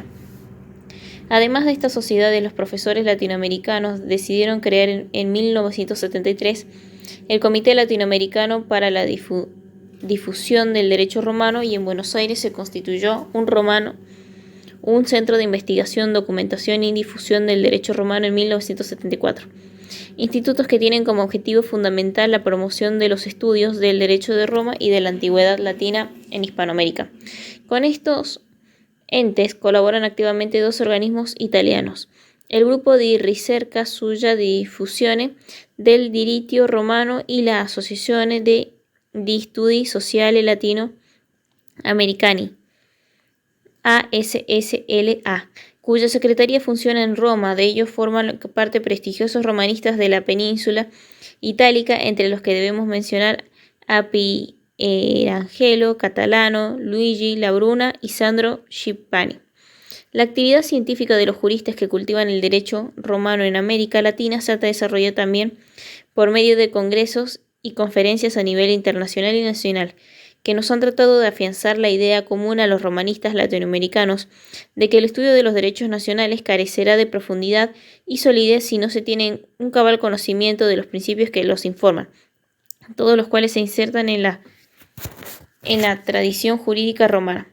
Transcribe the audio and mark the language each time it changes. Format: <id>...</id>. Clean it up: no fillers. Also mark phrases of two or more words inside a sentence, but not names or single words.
<es>Además de esta sociedad, los profesores latinoamericanos decidieron crear en 1973 el Comité Latinoamericano para la Difusión del Derecho Romano, y en Buenos Aires se constituyó un centro de investigación, documentación y difusión del derecho romano en 1974. Institutos que tienen como objetivo fundamental la promoción de los estudios del derecho de Roma y de la antigüedad latina en Hispanoamérica. Con estos entes colaboran activamente dos organismos italianos: el Gruppo di Ricerca sulla Diffusione del Diritto Romano y la Associazione di Studi Sociali Latino-Americani, ASSLA, cuya secretaría funciona en Roma. De ellos forman parte prestigiosos romanistas de la península itálica, entre los que debemos mencionar a Pierangelo Catalano, Luigi Labruna y Sandro Schippani. La actividad científica de los juristas que cultivan el derecho romano en América Latina se ha desarrollado también por medio de congresos y conferencias a nivel internacional y nacional, que nos han tratado de afianzar la idea común a los romanistas latinoamericanos de que el estudio de los derechos nacionales carecerá de profundidad y solidez si no se tiene un cabal conocimiento de los principios que los informan, todos los cuales se insertan en la tradición jurídica romana.</es>